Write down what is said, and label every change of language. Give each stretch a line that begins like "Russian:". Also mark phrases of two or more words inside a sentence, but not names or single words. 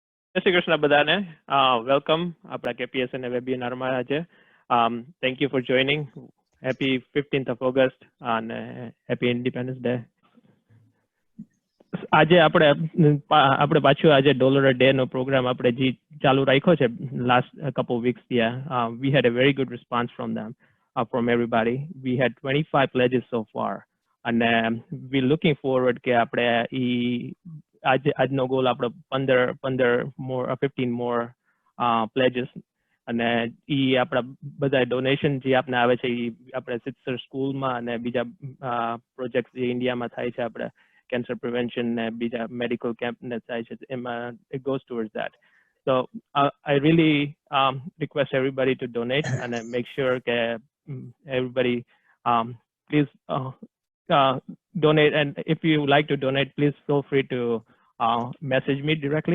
Gujarati: જય શ્રી કૃષ્ણ બધાને. વેલકમ આપણા KPSNA વેબિનારમાં આજે.
English: Thank you for joining. Happy 15th of August and Happy Independence Day.
Gujarati: આજે આપણે પાછું આજે ડોલર ડે નો પ્રોગ્રામ આપણે જે ચાલુ રાખ્યો છે
English: last couple of weeks. We had a very good response from them, from everybody. We had 25 pledges so far, and we're looking forward
Gujarati: કે આપણે આજનો ગોલ આપણો
English: 15 more pledges,
Gujarati: અને ઈ આપણા બધા ડોનેશન જે આપને આવે છે ઈ આપણે સિદ્સર સ્કૂલમાં અને બીજા પ્રોજેક્ટ જે ઇન્ડિયામાં થાય છે આપણે
English: cancer prevention
Gujarati: ને બીજા
English: medical camp
Gujarati: ને થાય છે એમાં
English: it goes towards that. So I really request everybody to donate and make sure that everybody please donate, and if you like to donate, please feel free to message me directly.